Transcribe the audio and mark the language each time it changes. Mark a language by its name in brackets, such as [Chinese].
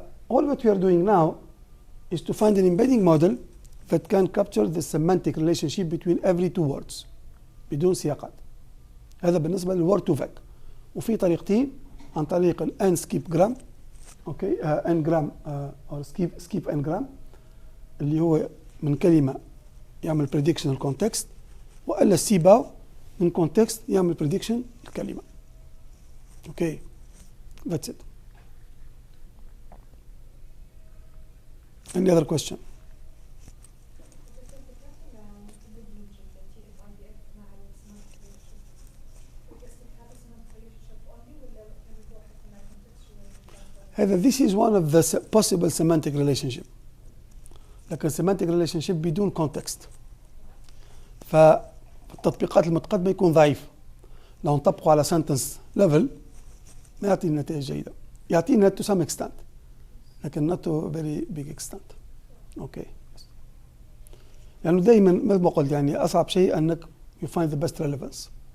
[English] all what we are doing now is to find an embedding model that can capture the semantic relationship between every 2 words [Arabic] بدون سياقات. هذا بالنسبة للword to vec. وفي طريقتين، عن طريق الان سكيب جرام اوكي انجرام او سكيب انجرام اللي هو من كلمه يعمل بريدكشن الكونتكست، والا سي باو من كونتكست يعمل بريدكشن الكلمه. [English] Okay that's it. Any other question? [Arabic] هذا [English] this is one of the possible semantic relationship. [Arabic] لكن [English] semantic relationship [Arabic] بدون [English] context. [Arabic] فالتطبيقات المتقدمة يكون ضعيف. لو نطبقه على sentence level ما يعطينا نتائج جيدة. يعطينا [English] to some extent. [Arabic] لكن [English] not to a very big extent. Okay. [Arabic] يعني دائما مثل ما قلت يعني أصعب شيء أنك [English] you find the best relevance.